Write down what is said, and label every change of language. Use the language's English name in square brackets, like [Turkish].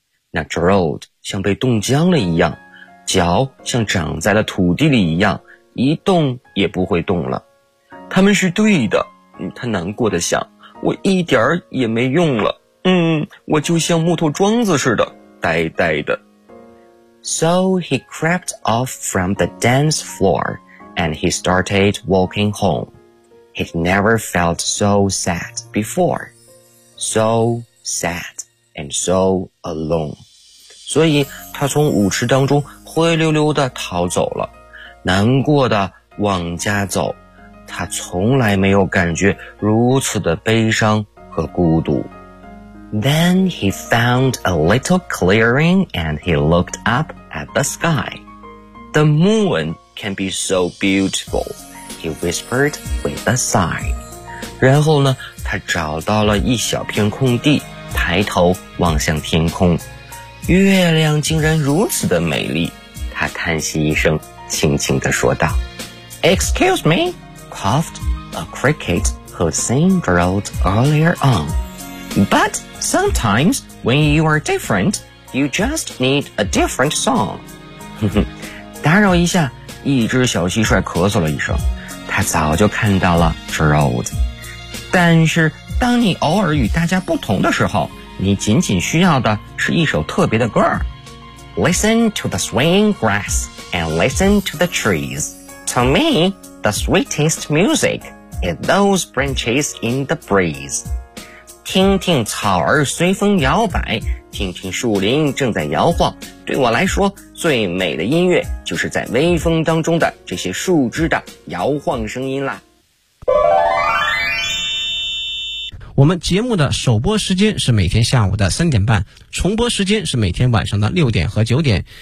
[Chinese] 那 Gerald 像被冻僵了一样，脚像长在了土地里一样，一动也不会动了。他们是对的，他难过的想，我一点也没用了，我就像木头桩子似的呆呆的。 [English] So he crept off from the dance floor and he started walking home. He'd never felt so sad before. So sad and so alone. [Chinese] 所以他从舞池当中灰溜溜地逃走了，难过的往家走，他从来没有感觉如此的悲伤和孤独。 [English] Then he found a little clearing and he looked up at the sky. The moon can be so beautiful, he whispered with a sigh. [Chinese] 然后呢，他找到了一小片空地，抬头望向天空。月亮竟然如此的美丽，他叹息一声，轻轻地说道。 [English] Excuse me, coughed a cricket who'd seen Gerald earlier on. But sometimes when you are different, you just need a different song. [Chinese] 打扰一下，一只小蟋蟀咳嗽了一声，他早就看到了 Rose。但是当你偶尔与大家不同的时候，你仅仅需要的是一首特别的歌。 [English] Listen to the swaying grass and listen to the trees. To me, the sweetest music is those branches in the breeze. [Chinese] 听听草儿随风摇摆，听听树林正在摇晃，对我来说最美的音乐就是在微风当中的这些树枝的摇晃声音啦。我们节目的首播时间是每天下午的3:30，重播时间是每天晚上的6:00和9:00。